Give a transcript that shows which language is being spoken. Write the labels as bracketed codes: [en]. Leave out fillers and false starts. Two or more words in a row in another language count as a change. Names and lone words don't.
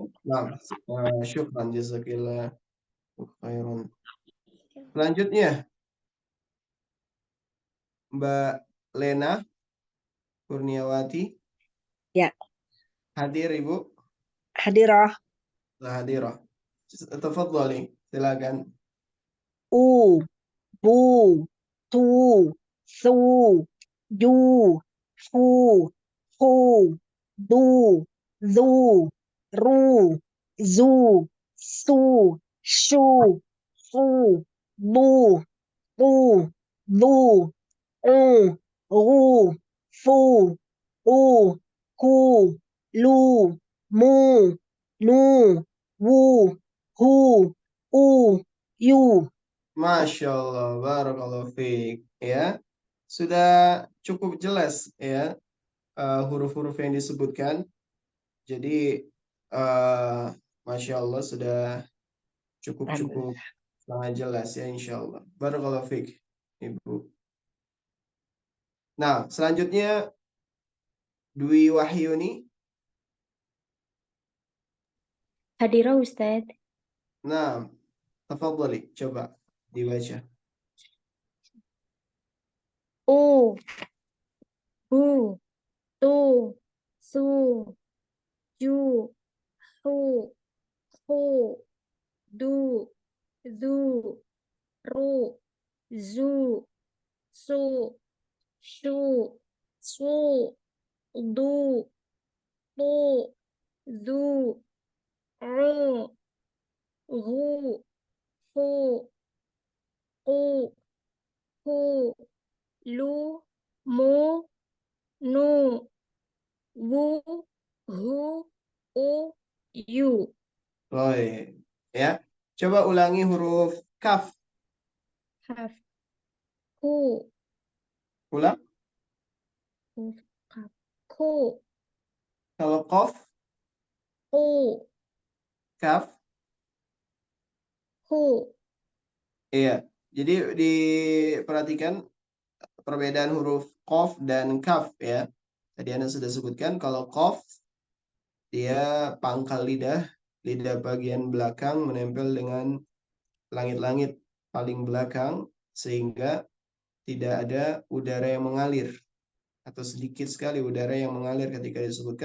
[id] Nah, [ar] شكرا جزاك الله خيرا. [id] Selanjutnya, Mbak Lena Kurniawati. Ya. Hadir, Ibu. hadirah, hadirah. Tafadhali, silakan. [ar] أُ، بُ، تُ، سُ، جُ، فُ, حُ، دُ، زُ، رُ، زُ, سُ، شُ، فُ، بُ، تُ، لُ, رُ، فُ، أُ، كُ، لُ، مُ، نُ, وُ، هُ, أُ، يُ. ما شاء الله، بارك الله فيك. [id] Ya, sudah cukup jelas ya huruf-huruf yang disebutkan. Jadi, [ar] ما شاء الله [id] sudah cukup sangat jelas ya, [ar] إن شاء الله. بارك الله فيك, Ibu. [id] Nah, selanjutnya Dwi Wahyuni. [ar] حاضرة أستاذ. [id] Nah, tafadhali, coba dibaca. [ar] أُ، بُ، تُ، سُ، جُ, حُ، حُ, دُ، زُ، رُ، زُ, سُ، شُ، سُ, دُ، تُ، زُ، رُ، هُ، فُ، كُ، هُ، لُ، مُ، نُ، وُ، هُ، أُ، يُ. [id] Oh iya. Ya, coba ulangi huruf kaf. Kaf. Ku. Ulang. Huruf kaf. Ku. Kalau qaf, Ku. kaf. Ku. Iya. Jadi diperhatikan perbedaan huruf qaf dan kaf ya. Tadi Anda sudah sebutkan kalau qaf dia pangkal lidah, lidah bagian belakang menempel dengan langit-langit paling belakang sehingga tidak ada udara yang mengalir atau sedikit sekali udara yang mengalir ketika disebutkan.